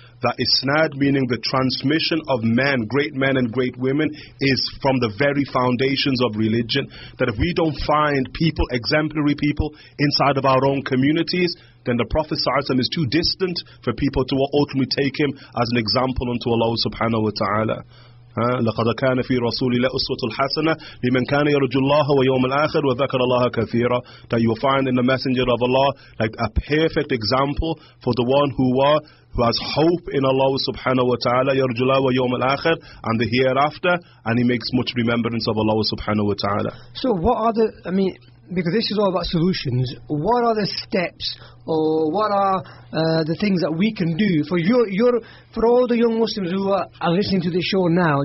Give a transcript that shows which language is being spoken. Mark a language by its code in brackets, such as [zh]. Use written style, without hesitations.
[en] That isnad, meaning the transmission of men, great men and great women, is from the very foundations of religion. That if we don't find people, exemplary people, inside of our own communities, then the Prophet ﷺ is too distant for people to ultimately take him as an example unto Allah subhanahu wa ta'ala. [ar] لقد كان في رسول الله أسوة حسنة لمن كان يرجو الله ويوم الآخر وذكر الله كثيرا. [en] That you will find in the Messenger of Allah like a perfect example for the one who has hope in Allah subhanahu wa ta'ala, [ar] يرجو الله ويوم الآخر, [en] and the hereafter, and he makes much remembrance of Allah subhanahu wa ta'ala. So what are because this is all about solutions, what are the steps or what are the things that we can do for for all the young Muslims who are listening to this show now?